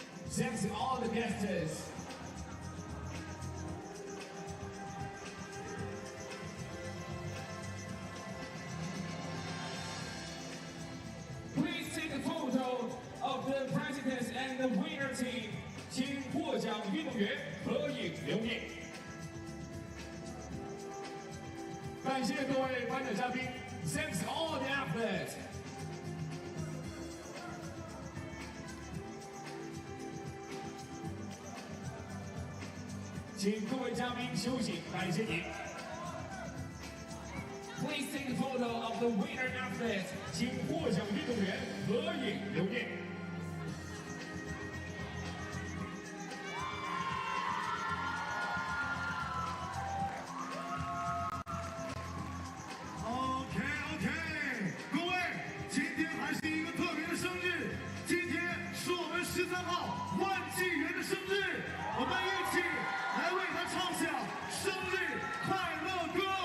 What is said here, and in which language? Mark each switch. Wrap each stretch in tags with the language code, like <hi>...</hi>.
<en>Thanks to all the guests. Please take a photo of the president and the winner team.</en> <zh>请获奖运动员合影留念。感谢各位颁奖嘉宾。</zh> <en>Thanks to all the athletes.</en> <zh>请各位嘉宾休息，感谢您。</zh> <en>Please take a photo of the winner athletes.</en> <zh>请获奖运动员合影留念。 OK，各位，今天还是一个特别的生日，今天是我们13号万纪元的生日，我们一起来为他唱响生日快乐歌。</zh>